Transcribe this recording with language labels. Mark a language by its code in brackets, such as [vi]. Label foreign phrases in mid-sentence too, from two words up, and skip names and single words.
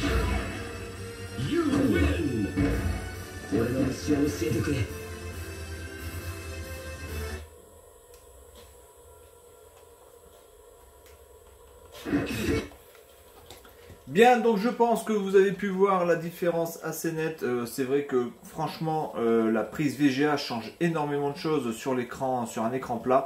[en] You win! [ja] 俺の道を教えてくれ。 [fr] Bien, donc je pense que vous avez pu voir la différence assez nette. C'est vrai que franchement, la prise VGA change énormément de choses sur l'écran, sur un écran plat.